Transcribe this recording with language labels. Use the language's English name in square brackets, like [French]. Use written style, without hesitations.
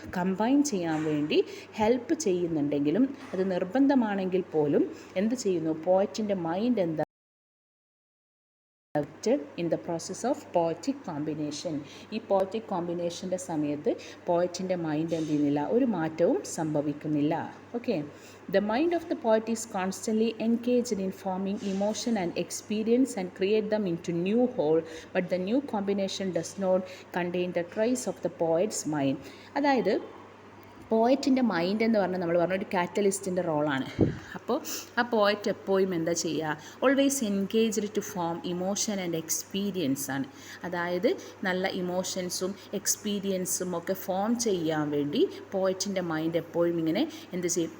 [Malayalam] Combine ചെയ്യാൻ വേണ്ടി help ചെയ്യുന്നുണ്ടെങ്കിലും അത് നിർബന്ധമാണെങ്കിൽ പോലും എന്ത് ചെയ്യുന്നു? പോയറ്റിൻ്റെ മൈൻഡ് എന്താ? [English] In the process of poetic combination. [Malayalam] ഈ പോയറ്റിക് കോമ്പിനേഷൻ്റെ സമയത്ത് പോയറ്റിൻ്റെ മൈൻഡ് എന്ത് ചെയ്യുന്നില്ല? ഒരു മാറ്റവും സംഭവിക്കുന്നില്ല. [English] Okay, the mind of the poet is constantly engaged in forming emotion and experience and create them into new whole, but the new combination does not contain the trace of the poet's mind. [Malayalam] അതായത് പോയറ്റിൻ്റെ mind എന്ന് പറഞ്ഞാൽ നമ്മൾ പറഞ്ഞ ഒരു കാറ്റലിസ്റ്റിൻ്റെ റോളാണ്. അപ്പോൾ ആ poet എപ്പോഴും എന്താ ചെയ്യുക? [English] always engaged to form emotion and experience [Malayalam] ആണ്. അതായത് നല്ല ഇമോഷൻസും എക്സ്പീരിയൻസും ഒക്കെ ഫോം ചെയ്യാൻ വേണ്ടി പോയറ്റിൻ്റെ മൈൻഡ് എപ്പോഴും ഇങ്ങനെ എന്ത് ചെയ്യും?